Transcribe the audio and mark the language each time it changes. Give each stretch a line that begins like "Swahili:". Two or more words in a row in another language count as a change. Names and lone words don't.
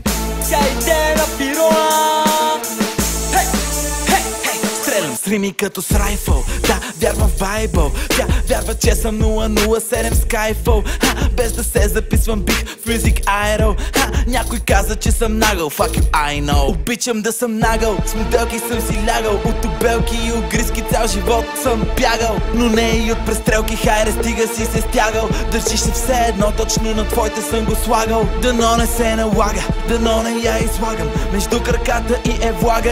Bulgarian: Тя иде на пироа. Стрелям с рими като с райфъл. Да, вярвам в Байбъл. Тя вярва, че съм 007 Skyfall. Без да се записвам бих в Music Idol. Някой каза, че съм нагъл.
English: Fuck you, I know.
Bulgarian: Обичам да съм нагъл. С моделки съм си лягал. От обелки и от гризки цял живот съм бягал. Но не и от престрелки. Хайде, стига си се стягал. Държиш се все едно, точно на твоите съм го слагал. Дано не се налага, дано не я излагам. Между краката и е влага.